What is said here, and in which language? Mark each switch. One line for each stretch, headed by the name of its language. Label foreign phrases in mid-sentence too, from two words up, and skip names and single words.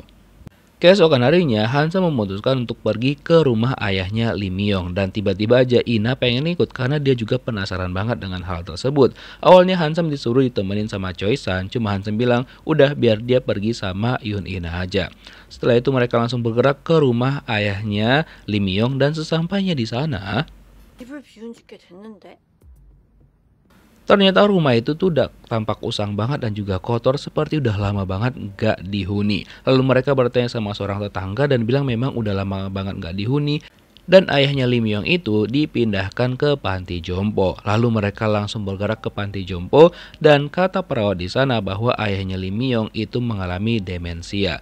Indonesian: Keesokan harinya, Hansa memutuskan untuk pergi ke rumah ayahnya Lee Myung dan tiba-tiba aja Ina pengen ikut karena dia juga penasaran banget dengan hal tersebut. Awalnya Hansa disuruh ditemenin sama Choi-san, cuma Hansa bilang udah biar dia pergi sama Yoon Ina aja. Setelah itu mereka langsung bergerak ke rumah ayahnya Lee Myung dan sesampainya di sana,
Korean: 집을 비운 지 꽤 됐는데.
Indonesian: ternyata rumah itu tuh udah tampak usang banget dan juga kotor seperti udah lama banget gak dihuni. Lalu mereka bertanya sama seorang tetangga dan bilang memang udah lama banget gak dihuni. Dan ayahnya Lee Myung itu dipindahkan ke panti jompo. Lalu mereka langsung bergerak ke panti jompo dan kata perawat di sana bahwa ayahnya Lee Myung itu mengalami demensia.